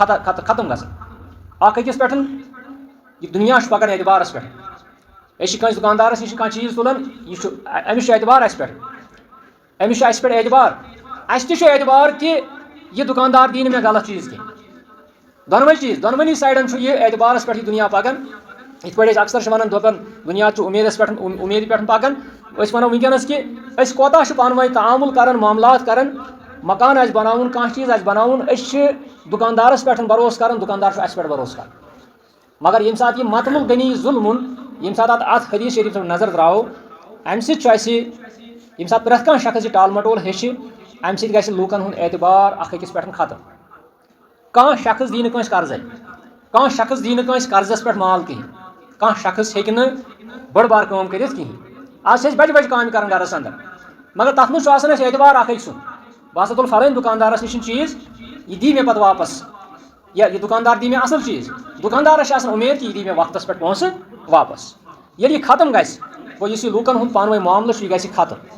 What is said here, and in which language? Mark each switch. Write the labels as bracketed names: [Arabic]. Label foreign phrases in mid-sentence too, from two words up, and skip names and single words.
[Kashmiri] ختم گژھان اکھ أکِس پٮ۪ٹھ یہِ دُنیا چھُ پکان اعتبارس پٮ۪ٹھ أسۍ چھِ کٲنٛسہِ دُکاندارس نِش کانٛہہ چیٖز تُلان یہِ چھُ أمِس چھُ اعتبار اَسہِ پٮ۪ٹھ أمِس چھُ اَسہِ پٮ۪ٹھ اعتبار اَسہِ تہِ چھُ اعتبار کہِ یہِ دُکاندار دی نہٕ مےٚ غلط چیٖز کینٛہہ دونوے چیز دونونی سائڈن یہ اعتبارس پہ دنیا پکان یت پہ اکثر ونان دپان دنیا امیدس پہ امید پہ پکان ونو ونکس کہ کوتا پانوی تعامل کران معاملات کران مکان آس بناون کانٛہہ چیز آس بناون دکاندارس پہ بھروسہ کران دکاندار اس پہ بھروسہ کران مگر یم سات یہ مطلب بنی ظلم یم سات ات حدیث شریف نظر تراو ام سات یم سات پرٛٮ۪تھ کانٛہہ شخص یہ ٹال مٹول ہیٚچھِ ام سۭتۍ گژھِ لوٗکن ہُنٛد اعتبار اکھ أکِس پٮ۪ٹھ ختم کانٛہہ شخص دی نہٕ کٲنٛسہِ قرضے کانٛہہ شخص دی نہٕ کٲنٛسہِ قرضس پٮ۪ٹھ مال کِہیٖنۍ کانٛہہ شخص ہیٚکہِ نہٕ بٔڑ بار کٲم کٔرِتھ کِہیٖنۍ آز چھِ أسۍ بجہِ بجہِ کامہِ کران گرس انٛدر مگر تتھ منٛز چھُ آسان اَسہِ اعتبار اکھ أکۍ سُنٛد بہٕ ہسا تُلہٕ فلٲنۍ دُکاندارس نِش چیٖز یہِ دی مےٚ پتہٕ واپس یا یہ دکاندار دی مےٚ اصل چیٖز دُکاندارس چھِ آسان اُمید کہ یہِ دی مےٚ وقتس پٮ۪ٹھ پونٛسہٕ واپس ییٚلہِ یہِ ختم گژھِ گوٚو یُس یہِ لوٗکن ہُنٛد پانہٕ ؤنۍ معاملہٕ چھُ یہِ گژھِ ختم